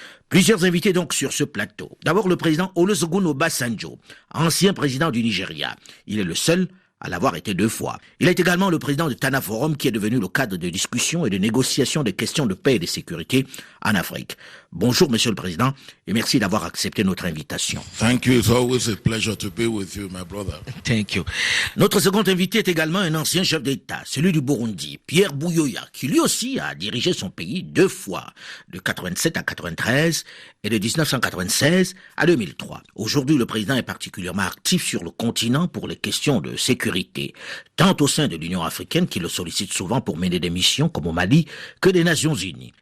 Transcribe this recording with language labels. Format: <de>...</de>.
<fr>Plusieurs invités donc sur ce plateau. D'abord le président Olusegun Obasanjo, ancien président du Nigeria. Il est le seul à l'avoir été 2 fois. Il est également le président de Tana Forum qui est devenu le cadre de discussion et de négociation des questions de paix et de sécurité en Afrique. Bonjour Monsieur le Président et merci d'avoir accepté notre invitation.</fr> <en>Thank you. It's always a pleasure to be with you, my brother. Thank you.</en> <fr>Notre second invité est également un ancien chef d'État, celui du Burundi, Pierre Buyoya, qui lui aussi a dirigé son pays 2 fois, de 87 à 93 et de 1996 à 2003. Aujourd'hui, le président est particulièrement actif sur le continent pour les questions de sécurité, tant au sein de l'Union africaine, qui le sollicite souvent pour mener des missions comme au Mali, que des Nations Unies.</fr>